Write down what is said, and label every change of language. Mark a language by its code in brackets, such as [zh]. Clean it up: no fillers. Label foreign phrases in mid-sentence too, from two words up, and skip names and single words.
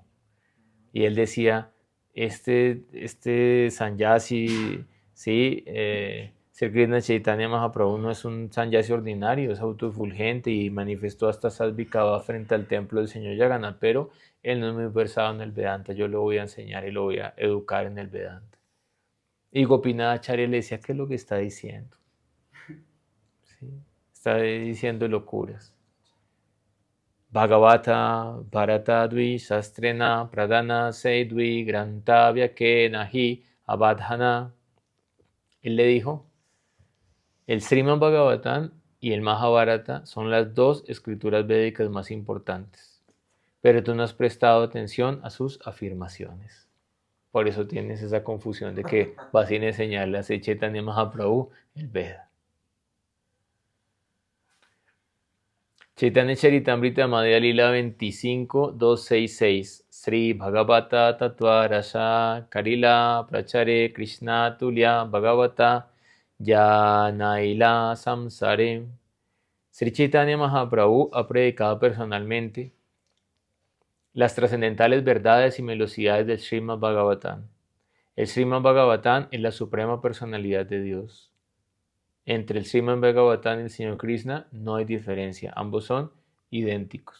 [es] Y él decía, este Sanyasi, sí, Sri Krishna Chaitanya Mahaprabhu no es un Sanyasi ordinario, es autofulgente y manifestó hasta Sadvikava frente al templo del señor Jagannath, pero él no es muy versado en el Vedanta, yo lo voy a enseñar y lo voy a educar en el Vedanta. Y Gopinath Acharya le decía, ¿qué es lo que está diciendo? ¿Sí? Está diciendo locuras. [bn] ভাগবত ভারত দ্বি শাস্ত্রেণ প্রধান সেইদ্বি গ্রন্থ ব্যাকেন হি অবধান. [es] Él le dijo, el Srimad Bhagavatam y el Mahabharata son las dos escrituras védicas más importantes, pero tú no has prestado atención a sus afirmaciones. Por eso tienes esa confusión de que vas a enseñarle a Chaitanya Mahaprabhu el Veda. [bn] Chaitanya Charitamrita Madhya Lila 25.266 শ্রী ভাগবত তত্ত্ব রস করিলা প্রচারে কৃষ্ণ তুল্য ভাগবত জানাইলা সংসারে. [es] Sri Chaitanya Mahaprabhu ha predicado personalmente las trascendentales verdades y velocidades del Srimad Bhagavatam. El Srimad Bhagavatam es la suprema personalidad de Dios. Entre el Srimad Bhagavatam y el Señor Krishna no hay diferencia, ambos son idénticos.